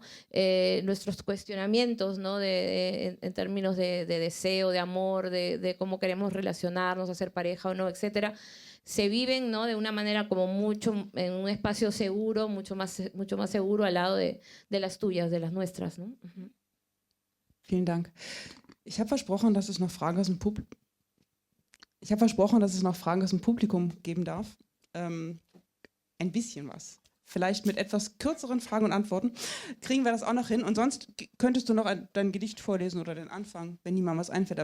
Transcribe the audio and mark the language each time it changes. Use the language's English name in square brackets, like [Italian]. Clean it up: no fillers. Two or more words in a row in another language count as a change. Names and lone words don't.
[Spanish] Nuestros cuestionamientos, ¿no? En términos de deseo, de amor, de cómo queremos relacionarnos, hacer pareja o no, etcétera, se viven, ¿no? De una manera como mucho, en un espacio seguro, mucho más seguro al lado de las tuyas, de las nuestras, ¿no? Uh-huh. [German] Vielen Dank. Ich habe versprochen, dass es noch Fragen aus dem Publikum geben darf. Ein bisschen was. Vielleicht mit etwas kürzeren Fragen und Antworten kriegen wir das auch noch hin. Und sonst könntest du noch dein Gedicht vorlesen oder den Anfang, wenn niemand was einfällt.